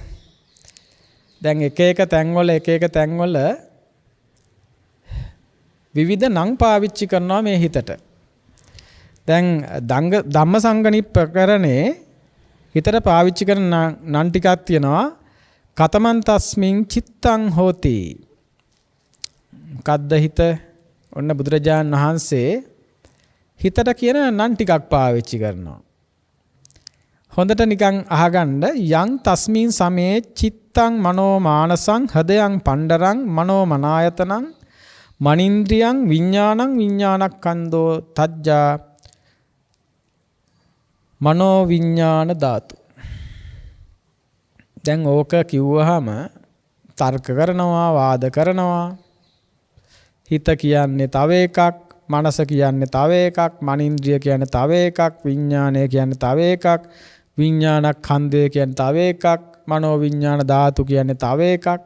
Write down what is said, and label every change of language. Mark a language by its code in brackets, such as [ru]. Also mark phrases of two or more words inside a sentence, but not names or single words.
[si] දැන් එක එක තැන්වල විවිධ නම් පාවිච්චි කරනවා මේ හිතට. දැන් ධම්මසංගණිප්පකරණේ හිතට පාවිච්චි කරන නම් ටිකක් තියෙනවා. [pi] කතමන් තස්මින් චිත්තං හෝති. [si] කද්ද හිත? ඔන්න බුදුරජාණන් වහන්සේ හිතට කියන නම් ටිකක් පාවිච්චි කරනවා. හොඳට නිකන් අහගන්න. [pi] යං තස්මින් සමේ චිත්තං මනෝ මානසං හදයන් පණ්ඩරං මනෝ මනායතනං මනින්ද්‍රියං විඥානක්ඛන්தோ තජ්ජා මනෝ විඥාන ධාතු. [si] දැන් ඕක කිව්වහම තර්ක කරනවා, වාද කරනවා. හිත කියන්නේ තව එකක්, මනස කියන්නේ තව එකක්, මනින්ද්‍රිය කියන්නේ තව එකක්, විඥානය කියන්නේ තව එකක්, විඥානක්ඛන්දය කියන්නේ තව එකක්, මනෝ විඥාන ධාතු කියන්නේ තව එකක්.